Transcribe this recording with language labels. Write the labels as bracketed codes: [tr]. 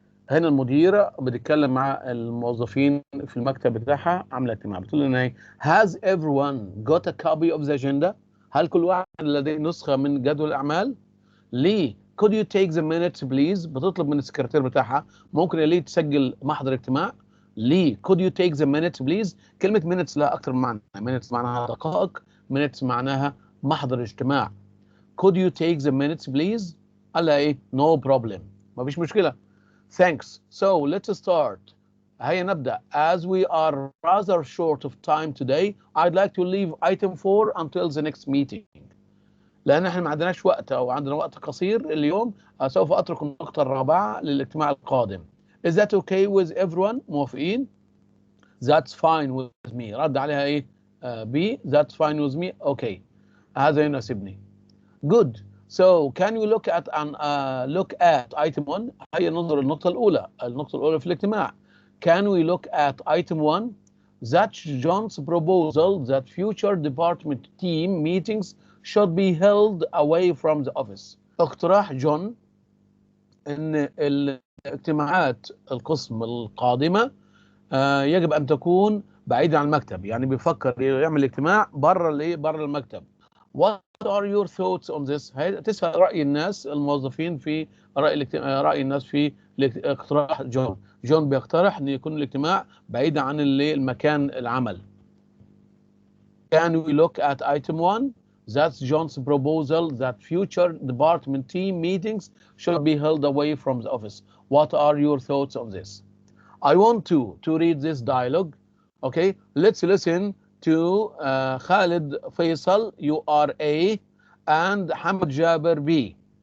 [ar] هنا المديرة بتتكلم مع الموظفين في المكتب بتاعها عاملة اجتماع بتقول لنا ايه [en] Has everyone got a copy of the agenda؟ [ar] هل كل واحد لديه نسخة من جدول الأعمال؟ ليه [en] could you take the minutes please؟ [ar] بتطلب من السكرتير بتاعها ممكن يا ليه تسجل محضر اجتماع؟ ليه could you take the minutes please؟ كلمة minutes لها أكثر من معنى. minutes معناها دقائق. minutes معناها محضر اجتماع. [en] could you take the minutes please؟ [ar] قال لها ايه [en] no problem [ar] ما فيش مشكلة. [en] Thanks. So let's start. [ar] هيا نبدأ. [en] As we are rather short of time today, I'd like to leave item 4 until the next meeting. [ar] لأن احنا ما عندناش وقت أو عندنا وقت قصير اليوم سوف أترك النقطة الرابعة للاجتماع القادم. [en] Is that okay with everyone؟ [ar] موافقين؟ [en] That's fine with me. [ar] رد عليها إيه؟ [en] B. That's fine with me. Okay. [ar] هذا يناسبني. [en] Good. So can you look at item 1؟ [ar] هيا ننظر النقطة الأولى في الاجتماع. [en] Can we look at item 1؟ That's John's proposal that future department team meetings should be held away from the office. [ar] اقتراح جون ان الاجتماعات القسم القادمة يجب ان تكون بعيدة عن المكتب. يعني بيفكر يعمل اجتماع بره المكتب. [en] What are your thoughts on this؟ [ar] تسأل رأي الناس الموظفين في رأي الناس في اقتراح جون. جون بيقترح ان يكون الاجتماع بعيد عن المكان العمل. [en] Can we look at item 1؟ That's John's proposal that future department team meetings should be held away from the office. What are your thoughts on this? I want to read this dialogue. Okay, let's listen to Khalid Faisal, you are A, and Hamad Jaber B.